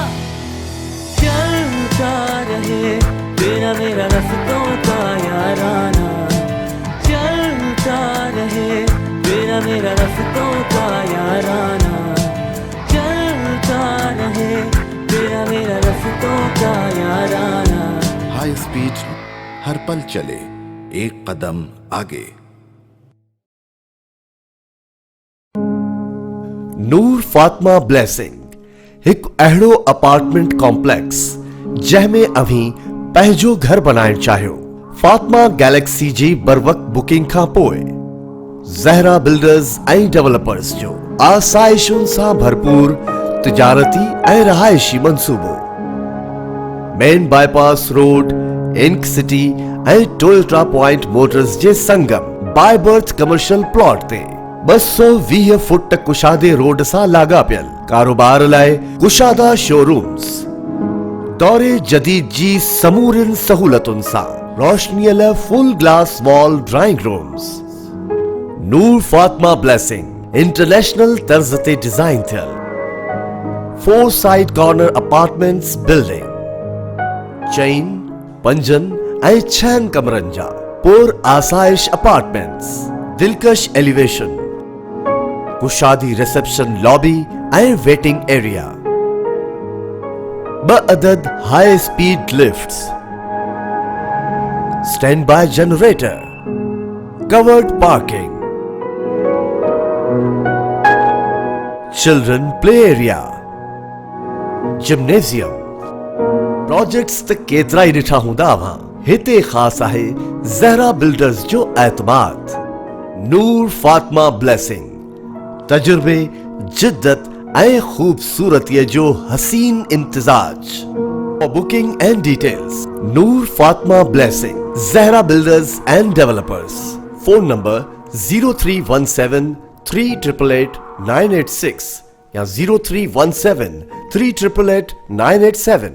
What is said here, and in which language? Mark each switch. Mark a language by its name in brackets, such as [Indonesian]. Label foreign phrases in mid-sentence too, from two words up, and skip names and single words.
[Hindi] चलता रहे तेरा मेरा रास्तों का याराना, चलता रहे तेरा मेरा रास्तों का याराना, चलता रहे तेरा मेरा रास्तों का याराना। [English] high speed [Hindi] हर पल चले, एक कदम आगे। [Sindhi] ਨੂਰ ਫਾਤਮਾ ਬਲੈਸਿੰਗ ਇੱਕ ਅਹਿੜੋ [English] apartment complex [Sindhi] जैमें अभी पंहिंजो घर बनाइण चाहियो फातिमा गैलेक्सी जी बरवक़्त बुकिंग खां पोइ ज़हरा बिल्डर्स ऐं डेवलपर्स जो आसाइशुनि सां भरपूर तिजारती ऐं रहायशी मंसूबो मेन बाईपास रोड इंक सिटी ऐं टोयोटा पॉइंट मोटर्स जे संगम बाय बर्थ [English] commercial plot [Sindhi] ते 220 फुट कुशादे रोड सां लाॻापियल कारोबार लाइ कुशादा शोरूम्स दौरे जदीद जी समूरिन सहूलतुनि सां रोशनीअ लाइ [English] full glass wall drawing rooms [Sindhi] नूर फातिमा ब्लेसिंग इंटरनेशनल तर्ज ते डिजाइन थियल [English] 4 side corner apartments building [Sindhi] चैन पंजन ऐं 6 कमरनि जा पुर आसाइश अपार्टमेंट्स दिलकश एलिवेशन कुशादी [English] reception lobby [Sindhi] ऐं [English] waiting area 2 अदद high speed lifts stand by generator covered parking children play area gymnasium [Sindhi] प्रोजेक्ट्स त केतरा ही ॾिठा हूंदा अवां हिते ख़ास आहे ज़हरा बिल्डर्स जो एतमाद नूर फातिमा ब्लेसिंग तजुर्बे जिद्दत ऐं खूबसूरतीअ जो हसीन इम्तिजाज [English] booking and details [Sindhi] नूर फातिमा ब्लेसिंग ज़हरा बिल्डर्स एंड डेवलपर्स [English] phone number [Sindhi] 0317 388 986 या 0317 388 987।